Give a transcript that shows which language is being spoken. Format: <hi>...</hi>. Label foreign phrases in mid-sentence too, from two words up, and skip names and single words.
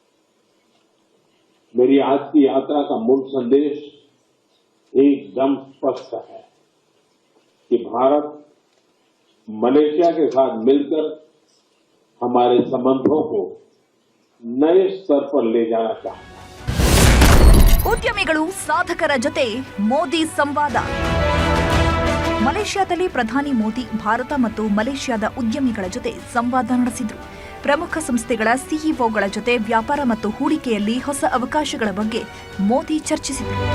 <hi>मेरी आज की यात्रा का मूल संदेश एकदम स्पष्ट है कि भारत मलेशिया के साथ मिलकर हमारे संबंधों को नए स्तर पर ले जाना चाहता है.</hi> <kn>ಉದ್ಯಮಿಗಳು ಸಾಧಕರ ಜೊತೆ ಮೋದಿ ಸಂವಾದ. ಮಲೇಷ್ಯಾದಲ್ಲಿ ಪ್ರಧಾನಿ ಮೋದಿ ಭಾರತ ಮತ್ತು ಮಲೇಷ್ಯಾದ ಉದ್ಯಮಿಗಳ ಜೊತೆ ಸಂವಾದ ನಡೆಸಿದರು. ಪ್ರಮುಖ ಸಂಸ್ಥೆಗಳ ಸಿಇಒಗಳ ಜೊತೆ ವ್ಯಾಪಾರ ಮತ್ತು ಹೂಡಿಕೆಯಲ್ಲಿ ಹೊಸ ಅವಕಾಶಗಳ ಬಗ್ಗೆ ಮೋದಿ ಚರ್ಚಿಸಿದರು.</kn>